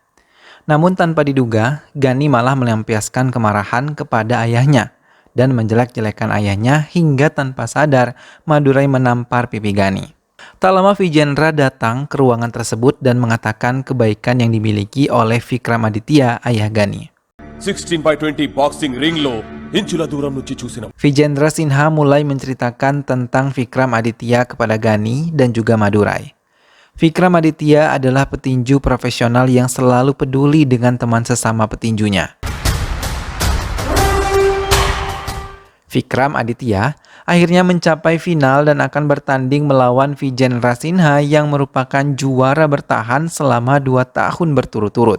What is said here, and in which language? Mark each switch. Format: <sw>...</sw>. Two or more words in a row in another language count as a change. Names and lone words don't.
<id>Namun tanpa diduga, Gani malah melampiaskan kemarahan kepada ayahnya dan menjelek-jelekan ayahnya hingga tanpa sadar Madurai menampar pipi Gani. Tak lama Vijendra datang ke ruangan tersebut dan mengatakan kebaikan yang dimiliki oleh Vikram Aditya, ayah Gani.</id> <te>16/20</te> <en>boxing ring</en> <te>లో ఇంచుల దూరం నుంచి చూసిన</te> <id>Vijendra Sinha mulai menceritakan tentang Vikram Aditya kepada Gani dan juga Madurai. Vikram Aditya adalah petinju profesional yang selalu peduli dengan teman sesama petinjunya. Vikram Aditya akhirnya mencapai final dan akan bertanding melawan Vijendra Sinha yang merupakan juara bertahan selama 2 tahun berturut-turut.</id>